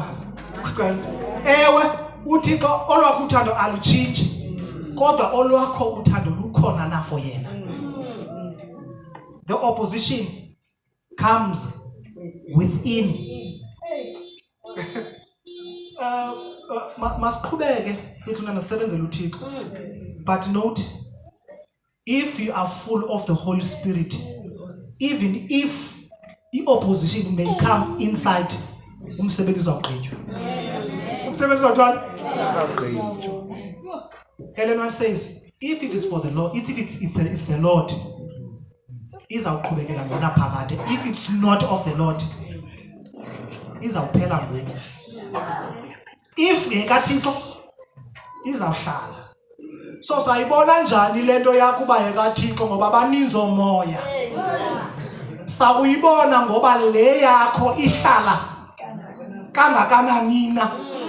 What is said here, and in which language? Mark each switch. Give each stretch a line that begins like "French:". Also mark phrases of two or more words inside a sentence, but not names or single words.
Xhosa: Ewe uThixo olwakho uthando alutshintshi. Kodwa olwakho uthando lukhona na for yena.
English: The opposition comes within.
Xhosa: Masiqhubeke ethuna nasebenzela uThixo.
English: But note, if you are full of the Holy Spirit, even if the opposition may come inside,
Xhosa: umsebenzi uzawugqitywa. Umsebenzi uzawugqitywa.
English: Ellen White says, if it is for the Lord, if it's the Lord,
Xhosa: izawuqhubekela ngona phakade.
English: If it's not of the Lord,
Xhosa: izawuphela ngoku. If yekaThixo, izawuhlala. So sayibona njani lento yakuba yekaThixo ngoba baninzi omoya. Sawuyibona ngoba le yakho ihlala kangakanani na.